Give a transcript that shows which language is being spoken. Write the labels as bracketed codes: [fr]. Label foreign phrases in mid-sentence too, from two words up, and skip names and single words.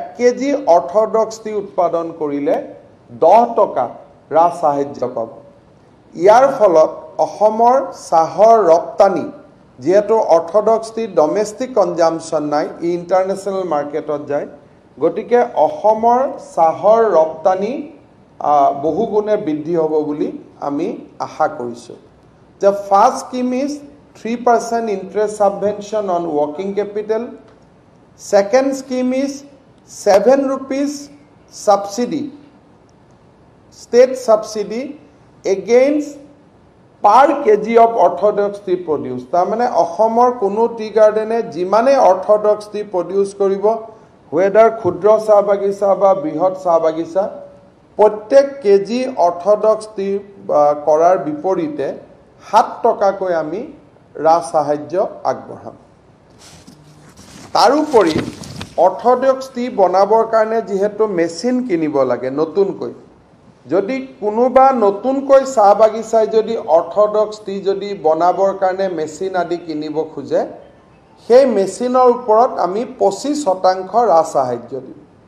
[as] কেজি অৰ্থডক্স টি উৎপাদন কৰিলে 10 টকা ৰাজ সাহায্য পাব ইয়াৰ ফলত অসমৰ চাহৰ ৰপ্তানি যেহেতু [en] orthodox tea domestic consumption [as] নাই ইন্টাৰনেশনাল মাৰ্কেটত যায় গতিকে অসমৰ চাহৰ ৰপ্তানি বহুগুণে বৃদ্ধি হ'ব বুলি আমি আশা কৰিছো [en] The first scheme is 3% interest subvention on working capital. Second scheme is 7 rupees subsidy, state subsidy against per kg of orthodox tea produce. [as] তাৰমানে অসমৰ কোনো টি গাৰ্ডেনে যিমানে [en] orthodox tea produce [as] কৰিব whether ক্ষুদ্ৰ চাহ বাগিচা বা বৃহৎ চাহ বাগিচা প্ৰত্যেক কেজি [en] orthodox tea [as] কৰাৰ বিপৰীতে 7 টকাকৈ আমি ৰাজ সাহায্য আগবঢ়াম তাৰোপৰি [en] orthodox tea [as] বনাবৰ কাৰণে যেহেতু মেচিন কিনিব লাগে নতুনকৈ যদি কোনোবা নতুনকৈ চাহ বাগিচাই যদি [en] orthodox tea [as] যদি বনাবৰ কাৰণে মেচিন আদি কিনিব খোজে সেই মেচিনৰ ওপৰত আমি 25% ৰাজ সাহায্য দিম